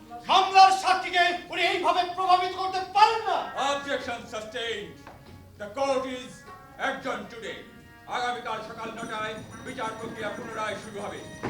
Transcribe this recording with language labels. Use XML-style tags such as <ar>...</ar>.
<bn>মামলার সাক্ষীকে উনি এইভাবে প্রভাবিত করতে পারেন না।</bn> <en>Objection sustained. The court is adjourned today.</en> <bn>আগামীকাল সকাল 9টায় বিচার প্রক্রিয়া পুনরায় শুরু হবে।</bn>